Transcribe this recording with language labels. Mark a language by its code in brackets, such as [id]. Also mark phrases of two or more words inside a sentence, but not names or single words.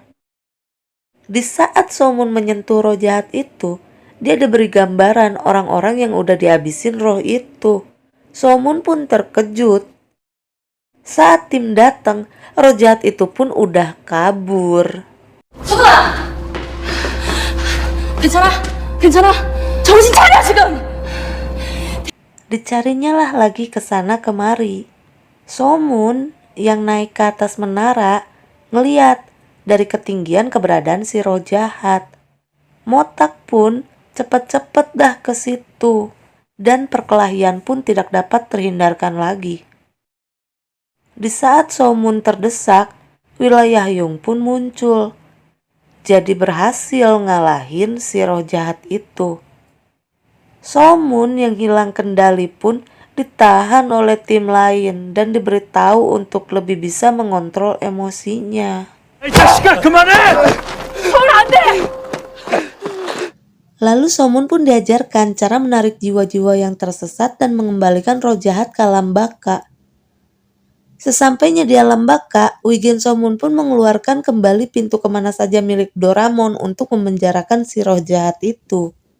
[id] Di saat Somun menyentuh roh jahat itu, dia diberi gambaran orang-orang yang udah dihabisin roh itu. Somun pun terkejut. Saat tim datang, roh jahat itu pun udah kabur. [ko] 소문아! 괜찮아? 괜찮아? 정신 차려 지금! [id] Dicarinya lah lagi ke sana kemari. Somun yang naik ke atas menara ngeliat dari ketinggian keberadaan si roh jahat. Motak pun cepet-cepet dah ke situ dan perkelahian pun tidak dapat terhindarkan lagi. Di saat Somun terdesak, Wilayah Yung pun muncul. Jadi berhasil ngalahin si roh jahat itu. Somun yang hilang kendali pun ditahan oleh tim lain dan diberitahu untuk lebih bisa mengontrol emosinya. [ko] 이 자식아 그만해! [id] Lalu Somun pun diajarkan cara menarik jiwa-jiwa yang tersesat dan mengembalikan roh jahat ke alam baka. Sesampainya di alam baka, Wigen Somun pun mengeluarkan kembali pintu kemana saja milik Doraemon untuk memenjarakan si roh jahat itu.